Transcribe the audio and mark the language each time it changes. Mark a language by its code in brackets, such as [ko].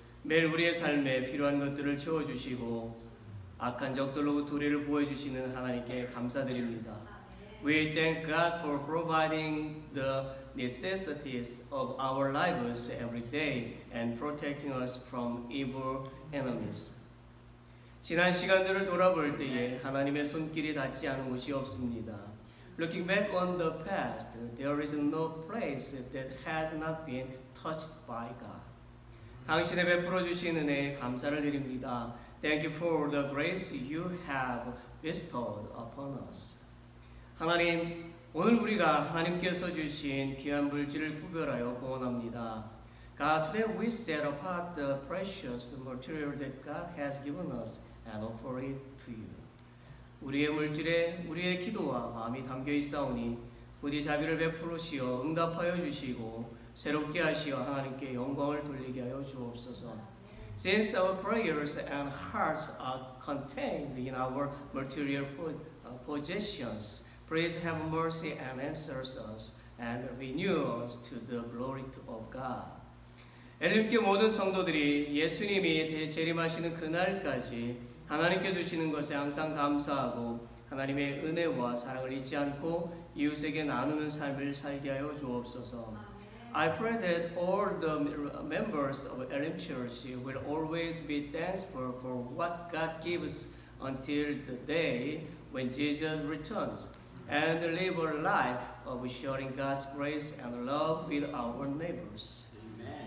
[ko] 매일 우리의 삶에 필요한 것들을 채워주시고 악한 적들로부터 우리를 보호해주시는 하나님께 감사드립니다. [en] We thank God for providing the necessities of our lives every day and protecting us from evil enemies. [ko] 지난 시간들을 돌아볼 때에 하나님의 손길이 닿지 않은 곳이 없습니다. [en] Looking back on the past, there is no place that has not been touched by God. [ko] 당신의 베풀어 주신 은혜에 감사를 드립니다. [en] Thank you for the grace you have bestowed upon us. [ko] 하나님, 오늘 우리가 하나님께서 주신 귀한 물질을 구별하여 공헌합니다. [en] God, today we set apart the precious material that God has given us and offer it to you. [ko] 우리의 물질에 우리의 기도와 마음이 담겨 있사오니 부디 자비를 베풀으시어 응답하여 주시고 새롭게 하시어 하나님께 영광을 돌리게 하여 주옵소서. [en] Since our prayers and hearts are contained in our material possessions, please have mercy and answer us and renew us to the glory of God. [ko] 엘림교 모든 성도들이 예수님이 대재림하시는 그날까지 하나님께 주시는 것에 항상 감사하고 하나님의 은혜와 사랑을 잊지 않고 이웃에게 나누는 삶을 살게 하여 주옵소서. [en] I pray that all the members of Elim Church will always be thankful for what God gives until the day when Jesus returns, and live a life of sharing God's grace and love with our neighbors. Amen.